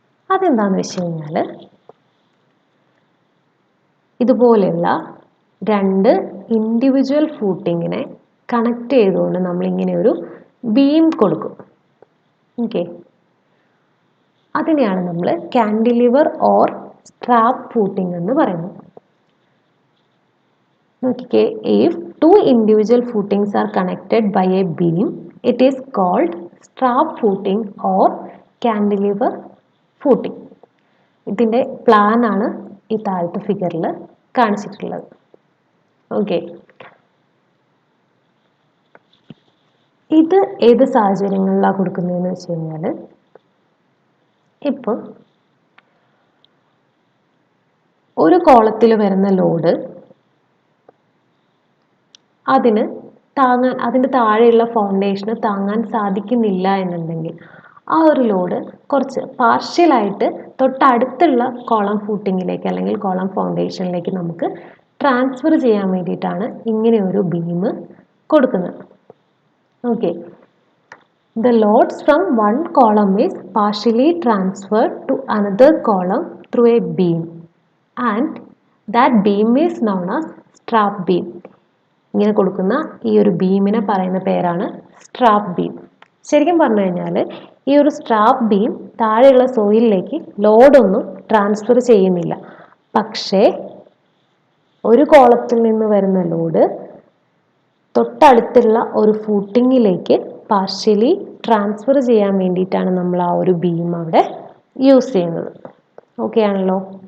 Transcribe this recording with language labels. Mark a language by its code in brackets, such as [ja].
[ml] അതെന്താണെന്ന് വെച്ച് കഴിഞ്ഞാൽ ഇതുപോലെയുള്ള 2 ഇൻഡിവിജ്വൽ ഫൂട്ടിങ്ങിനെ കണക്ട് ചെയ്തുകൊണ്ട് നമ്മളിങ്ങനെ ഒരു ബീം കൊടുക്കും. ഓക്കെ, അതിനെയാണ് നമ്മൾ കാൻഡിലിവർ ഓർ സ്ട്രാപ്പ് ഫൂട്ടിംഗ് എന്ന് പറയുന്നത്. നോക്കിക്കേ, [en] if 2 individual footings are connected by a beam, it is called strap footing or cantilever footing. [ml] ഇതിൻ്റെ പ്ലാൻ ആണ് ഈ താഴത്തെ ഫിഗറിൽ കാണിച്ചിട്ടുള്ളത്. ഓക്കെ, ഇത് ഏത് സാഹചര്യങ്ങളിലാണ് കൊടുക്കുന്നതെന്ന് വെച്ച് കഴിഞ്ഞാൽ, ഇപ്പം ഒരു കോളത്തിൽ വരുന്ന ലോഡ് അതിൻ്റെ താഴെയുള്ള ഫൗണ്ടേഷന് താങ്ങാൻ സാധിക്കുന്നില്ല എന്നുണ്ടെങ്കിൽ ആ ഒരു ലോഡ് കുറച്ച് പാർഷ്യലായിട്ട് തൊട്ടടുത്തുള്ള കോളം ഫൂട്ടിങ്ങിലേക്ക് അല്ലെങ്കിൽ കോളം ഫൗണ്ടേഷനിലേക്ക് നമുക്ക് ട്രാൻസ്ഫർ ചെയ്യാൻ വേണ്ടിയിട്ടാണ് ഇങ്ങനെ ഒരു ബീം കൊടുക്കുന്നത്. [en] Okay, the loads from one column is partially transferred to another column through a beam and that beam is known as strap beam. [ml] ഇങ്ങനെ കൊടുക്കുന്ന ഈ ഒരു ബീമിനെ പറയുന്ന പേരാണ് സ്ട്രാപ്പ് ബീം. ശരിക്കും പറഞ്ഞു കഴിഞ്ഞാൽ ഈ ഒരു സ്ട്രാപ്പ് ബീം താഴെയുള്ള സോയിലിലേക്ക് ലോഡൊന്നും ട്രാൻസ്ഫർ ചെയ്യുന്നില്ല. പക്ഷേ ഒരു കോളത്തിൽ നിന്ന് വരുന്ന ലോഡ് തൊട്ടടുത്തുള്ള ഒരു ഫൂട്ടിങ്ങിലേക്ക് പാർഷ്യലി ട്രാൻസ്ഫർ ചെയ്യാൻ വേണ്ടിയിട്ടാണ് നമ്മൾ ആ ഒരു ബീം അവിടെ യൂസ് ചെയ്യുന്നത്. ഓക്കെ ആണല്ലോ.